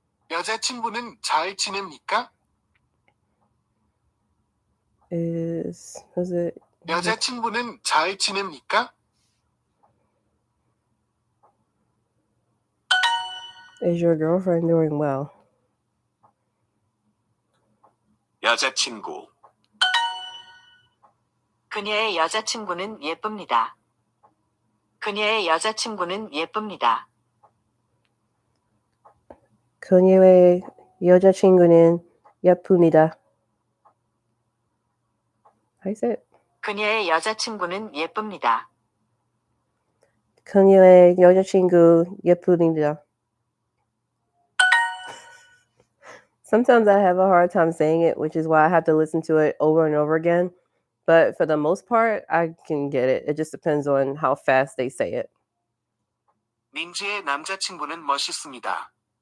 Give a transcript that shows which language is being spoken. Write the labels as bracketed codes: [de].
[ko] 여자친구는 잘 지냅니까? [en] Was it [ko] 여자친구는 잘 지냅니까? [en] is your girlfriend doing well? [ko] 여자친구. 그녀의 여자친구는 예쁩니다. 그녀의 여자친구는 예쁩니다. 그녀의 여자친구는 예쁩니다. [en] How you say it? [ko] 그녀의 여자친구는 예쁩니다. 그녀의 여자친구 예쁩니다. [en] Sometimes I have a hard time saying it, which is why I have to listen to it over and over again. But for the most part, I can get it. It just depends on how fast they say it. [ko] 민지의 남자친구는 멋있습니다.